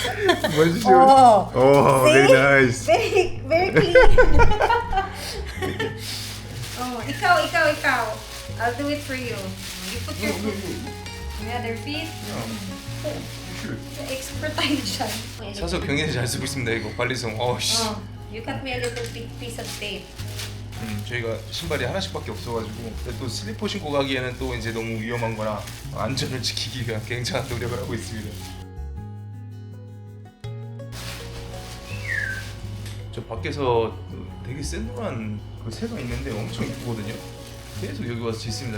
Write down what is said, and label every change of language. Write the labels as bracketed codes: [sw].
[en] very nice. Very clean. [tl] ikaw. [en] I'll do it for you. You put your other feet. [tl] Expert tayo dyan. [ko] 사서 굉장히 잘 쓰고 있습니다. 이거 관리성. [en] You cut me a little piece of tape. [ko] 저희가 신발이 하나씩밖에 없어가지고 근데 또 슬리퍼 신고 가기에는 또 이제 너무 위험한 거라 안전을 지키기 위한 굉장한 노력을 하고 있습니다. 저 밖에서 되게 센노란 그 새가 있는데 엄청 이쁘거든요. 계속 여기 와서 짓습니다.